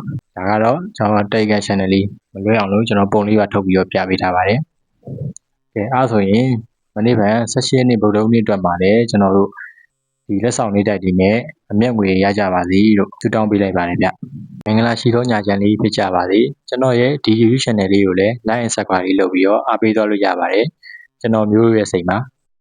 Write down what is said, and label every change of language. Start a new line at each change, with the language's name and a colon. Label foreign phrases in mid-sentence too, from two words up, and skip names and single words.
Burmese: ကတော့ကျွန်တော် Telegram channel လေးမလွဲအောင်လို့ကျွန်တော်ပုံလေးပါထုတ်ပြီးတော့ပြပေးထားပါတယ်ကဲအားဆိုရင်မနေ့က17ရက်နေ့ဗုဒ္ဓဟူးနေ့အတွက်မှာလည်းကျွန်တော်တို့ဒီလက်ဆောင်လေးတိုက်တွေနဲ့အမျက်ငွေရကြပါစေလို့ဆုတောင်းပေးလိုက်ပါတယ်ဗျမင်္ဂလာရှိသောညချမ်းလေးဖြစ်ကြပါစေကျွန်တော်ရဲ့ဒီ YouTube channel လေးကိုလည်း
English: like and subscribe
Burmese: လေးလုပ်ပြီးတော့အားပေးသွားလို့ရပါတယ်ကျွန်တော်မျိုးရဲ့စိတ်မှာ